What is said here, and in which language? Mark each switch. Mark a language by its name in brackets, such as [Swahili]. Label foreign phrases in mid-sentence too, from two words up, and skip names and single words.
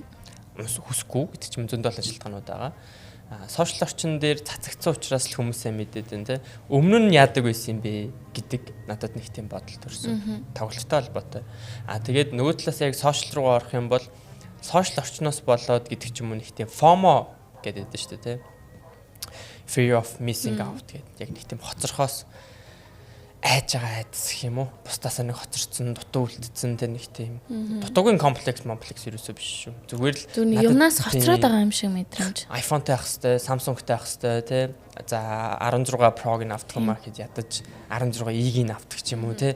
[Mongolian] Хүсэхгүй гэдэг чинь зөндөл ажилтгаанууд байгаа. Сошиал орчин дээр цацагдсан учраас л хүмүүсээ мэдээд байна те. Өмнө нь яадаг байсан юм бэ гэдэг надад нэг тийм бодол төрсөн. Тоглолттой холбоотой. Тэгээд нөгөө талаас яг сошиал руу орох юм бол сошиал орчноос болоод гэдэг ч юм уу нэг тийм FOMO гэдэг дээ шүү дээ те. [English] Fear of missing out [Mongolian] гэдэг яг нэг тийм хоцорхоос айж байгаа айдас гэх юм уу? Бусдаас нэг хоцорсон, дутуу үлдсэн тэ нэг тийм дутуугийн комплекс ерөөсөө биш шүү. Зүгээр л юмнаас хоцроод байгаа юм шиг мэдрэмж. iPhone-тай авах хэвээр, Samsung-тай авах хэвээр тэ. За 16 Pro-г авдаг юм аа гэж ядаж 16E-г авдаг ч юм уу тэ.